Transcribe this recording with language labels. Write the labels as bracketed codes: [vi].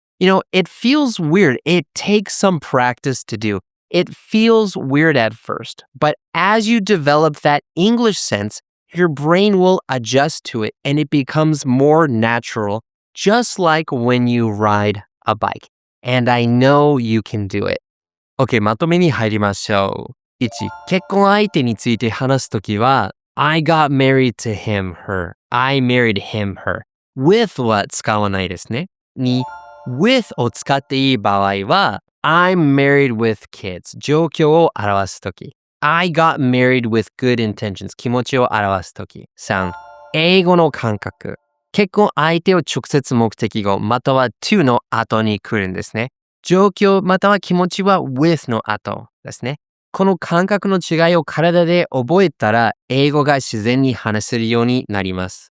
[en] You know, it feels weird. It takes some practice to do. It feels weird at first. But as you develop that English sense, your brain will adjust to it and it becomes more natural, just like when you ride a bike. And I know you can do it. [ja] OK, まとめに入りましょう。1、結婚相手について話すときは、 [en] I got married to him, her. I married him, her. [ja] With は使わないですね。 2、with を使っていい場合は、 [en] I'm married with kids. [ja] 状況を表すとき。 [en] I got married with good intentions. [ja] 気持ちを表すとき。3、英語の感覚。結婚相手を直接目的語または to の後に来るんですね。状況または気持ちは with の後ですね。この感覚の違いを体で覚えたら英語が自然に話せるようになります。